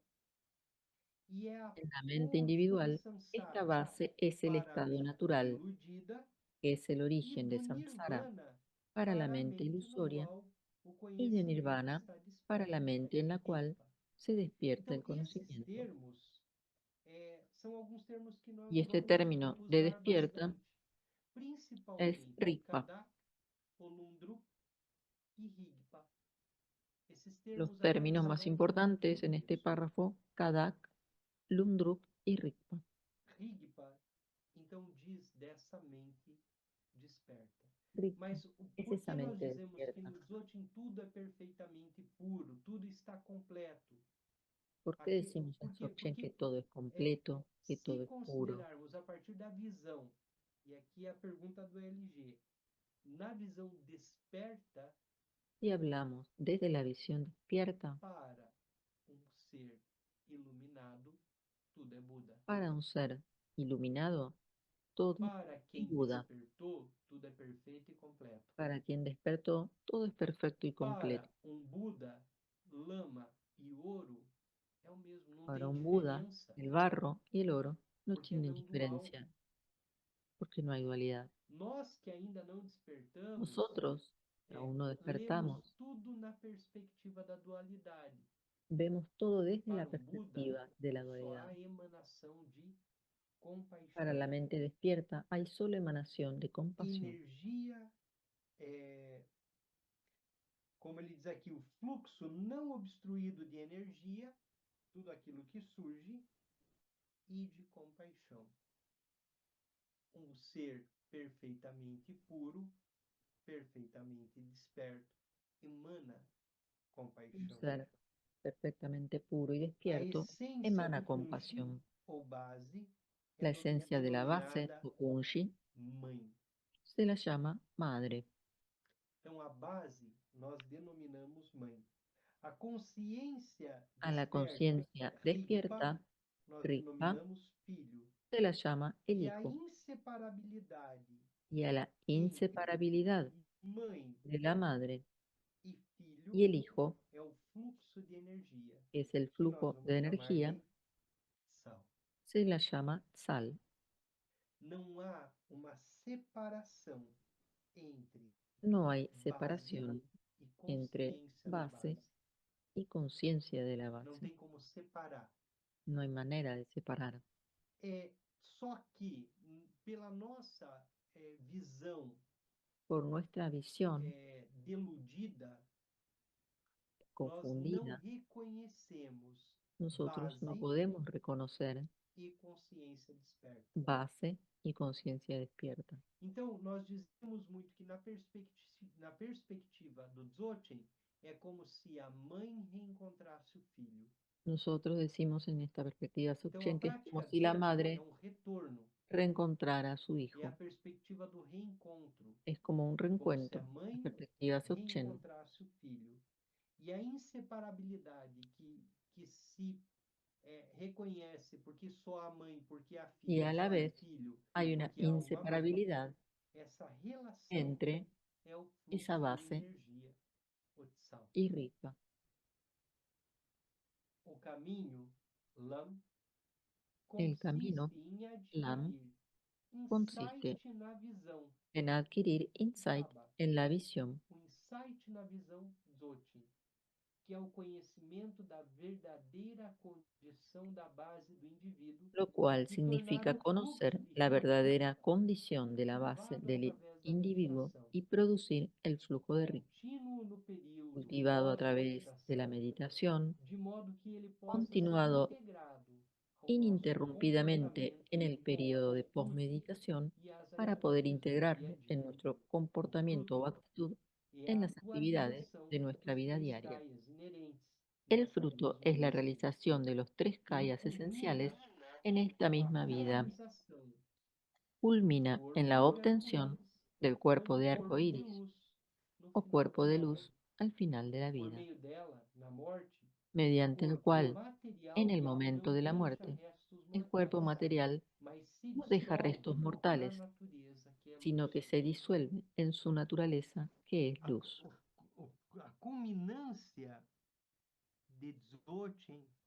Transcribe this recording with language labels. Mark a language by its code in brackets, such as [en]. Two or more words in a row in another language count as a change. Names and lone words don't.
[pt] E é a [es] En la mente [pt] fonte do [es] individual, esta [pt] samsara [es] base es el [pt] para a [es] estado [pt] mente [es] natural, [pt] iludida [es] que es el [pt] e [es] origen de [pt] do samsara nirvana [es] para la [pt] para a mente [es] mente no ilusoria [pt] qual o [es] y de [pt] conhecimento [es] nirvana [pt] está [es] para la [pt] desperto, [es] mente en la cual [pt] rigpa. [es] se despierta [pt] Então, [es] el [pt] esses [es] conocimiento. [pt] termos são alguns termos que nós [es] Y este [pt] vamos [es] término de [pt] usar [es] despierta [pt] bastante, [es] es [pt] principalmente [es] rigpa. [pt] Kadak, Olundrup e Rigpa. Esses [es] Los [pt] termos [es] términos más [pt] aparecerão [es] importantes en [pt] no [es] este [pt] texto. [es] párrafo, Kadak, Lumdrup y Rigpa. [pt] Rigpa, então, diz dessa mente desperta. [es] Rigpa [pt] Mas [es] es [pt] por [es] esa [pt] que nós [es] mente [pt] dizemos que [es] despierta. [pt] no Dzogchen tudo é perfeitamente puro, tudo está completo? [es] ¿Por qué [pt] Aqui, [es] decimos en [pt] por quê? [es] Dzogchen que [pt] Porque [es] todo es completo, que [pt] se [es] todo es puro? [pt] considerarmos a partir da visão, e aqui é a pergunta do LG, na visão desperta [es] Si hablamos desde la visión despierta, [pt] para ser iluminado, tudo é Buda. [es] para un ser iluminado, todo [pt] Para [es] es [pt] quem [es] Buda. [pt] despertou, tudo é perfeito e completo. [es] Para quien despertó, todo es perfecto y completo. [pt] Para Buda, lama e ouro é o mesmo, não [es] Para [pt] tem [es] un Buda, [pt] diferença, [es] el barro y el oro no [pt] porque é [es] tienen [pt] não dual. [es] diferencia, porque no hay dualidad. [pt] Nós que ainda não despertamos, [es] Nosotros aún no [pt] lemos [es] despertamos, [pt] tudo na perspectiva da dualidade. [es] vemos todo desde la [pt] Para Buda, [es] perspectiva de la [pt] só [es] dualidad. [pt] há emanação de compaixão. [es] Para la mente despierta hay solo emanación de compasión. [pt] Energia, como ele diz aqui, o fluxo não obstruído de energia, tudo aquilo que surge, e de compaixão. Ser perfeitamente puro, perfeitamente desperto, emana [es] Un [pt] compaixão. [es] ser perfectamente puro y [pt] A [es] despierto [pt] essência [es] emana [pt] do Kunshi, [es] compasión. [pt] ou base, [es] La esencia de la base, [pt] denominada [es] o kunshi, [pt] mãe. [es] se la llama madre. [pt] Então, a base nós denominamos mãe. A consciência [es] A la [pt] desperta, [es] conciencia [pt] Rigpa, [es] despierta, [pt] nós [es] Rigpa, [pt] denominamos filho. [es] se la llama el [pt] E a [es] hijo. [pt] inseparabilidade [es] Y a la [pt] entre [es] inseparabilidad [pt] mãe [es] de la madre [pt] e filho [es] y el hijo [pt] é o fluxo de energia, [es] es el [pt] que nós [es] flujo [pt] vamos [es] de [pt] chamar [es] energía, [pt] de sal. [es] se la llama sal. [pt] Não há uma separação entre [es] No hay [pt] base [es] separación [pt] e [es] entre [pt] consciência da [es] base [pt] base. [es] y conciencia de la [pt] Não [es] base. [pt] tem como separar. [es] No hay manera de separar. [pt] Só que, pela nossa visão [es] Por nuestra visión [pt] deludida, nós não [es] confundida, [pt] reconhecemos [es] nosotros no [pt] base [es] podemos reconocer [pt] e consciência desperta. [es] base y conciencia despierta. [pt] Então, nós dizemos muito que na perspectiva do Dzogchen, é como se a mãe reencontrasse o filho. [es] Nosotros decimos en esta perspectiva [pt] Então, a [es] Dzogchen que es [pt] prática [es] como si la [pt] Dzogchen é [es] madre [pt] retorno, [es] reencontrara a su [pt] é a [es] hijo. [pt] perspectiva do reencontro, [es] Es como un [pt] como se a [es] reencuentro. La [pt] mãe [es] perspectiva Dzogchen. [pt] reencontrasse o filho. E a inseparabilidade que se reconhece porque só a mãe, porque a [es] Y [pt] filha, [es] a la [pt] só é [es] vez [pt] filho, [es] hay una [pt] porque há uma mãe, [es] inseparabilidad [pt] essa relação [es] entre [pt] é o fluxo [es] esa [pt] de [es] base [pt] energia, o Tsal. [es] y Rigpa. [pt] O caminho, Lam, [es] El camino, [pt] consiste em [es] Lam, [pt] adquirir [es] consiste [pt] insight na visão, [es] en adquirir insight [pt] Baba, [es] en la visión, [pt] o insight na visão Dzogchen, que é o conhecimento da verdadeira condição da base do indivíduo [es] lo cual [pt] e tornar [es] significa [pt] o [es] conocer [pt] fluxo [es] la [pt] irradiante [es] verdadera condición de la base [pt] cultivado [es] del [pt] através da [es] individuo [pt] meditação, [es] y producir el flujo de ritmo [pt] contínuo no período [es] cultivado a través de la [pt] pós-meditação, [es] meditación, [pt] de modo que ele possa ser [es] continuado [pt] integrado ao nosso [es] ininterrumpidamente en [pt] comportamento [es] el periodo de [pt] ou uso [es] posmeditación [pt] e às [es] para poder [pt] atitudes do dia [es] integrarlo [pt] a [es] en [pt] dia. [es] nuestro [pt] O [es] comportamiento o [pt] fruto [es] actitud [pt] é [es] en [pt] a [es] las actividades [pt] atualização [es] de nuestra [pt] dos [es] vida [pt] três [es] diaria. [pt] kayas inerentes [es] El [pt] nessa [es] fruto [pt] mesma [es] es la [pt] vida. [es] realización de los tres [pt] Ele [es] kayas esenciales [pt] culmina [es] en esta [pt] com a [es] misma vida. [pt] realização do [es] Culmina en la [pt] corpo de [es] obtención [pt] arco-íris [es] del cuerpo [pt] como [es] de arco [pt] corpo de [es] iris [pt] luz no [es] o [pt] final [es] cuerpo [pt] da [es] de [pt] vida. [es] luz al final de la [pt] Por [es] vida, [pt] meio dela, na morte, o [es] mediante el [pt] corpo [es] cual, en [pt] material [es] el momento [pt] não [es] de la [pt] deixa [es] muerte, [pt] restos [es] el cuerpo [pt] mortais, [es] material [pt] mas se [es] no deja restos [pt] dissolve na [es] mortales, [pt] natureza que é [es] sino [pt] luz. [es] que se disuelve en su naturaleza, que es [pt] A, [es] luz. [pt] a culminância de Dzogchen